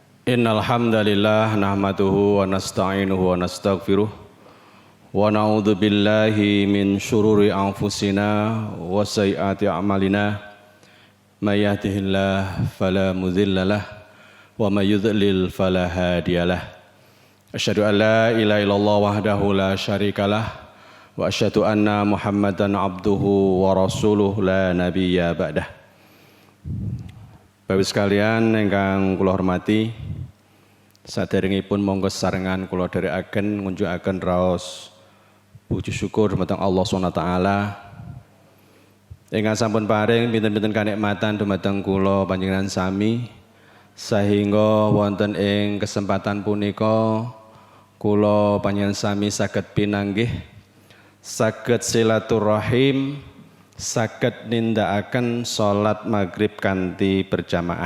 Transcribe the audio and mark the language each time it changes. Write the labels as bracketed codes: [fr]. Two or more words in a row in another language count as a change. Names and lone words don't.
[ar] إن الحمد لله نحمده ونستعينه ونستغفره ونعوذ بالله من شرور أنفسنا وسيئات أعمالنا من يهده الله فلا مضل له ومن يضلل فلا هادي له. أشهد أن لا إله إلا الله وحده لا شريك له وأشهد أن محمدا عبده ورسوله لا نبي بعده. [jv] Bapak sekalian ingkang kula hormati, saderengipun monggo sesarengan kula dherekaken ngunjukaken raos puji syukur dumateng [ar] الله سبحانه وتعالى [jv] ingkang sampun paring pinten-pinten kanikmatan dumateng kula panjenengan sami sehingga wonten ing kesempatan punika kula panjenengan sami saged pinanggih, saged silaturahim, saged nindakaken salat maghrib kanthi berjamaah.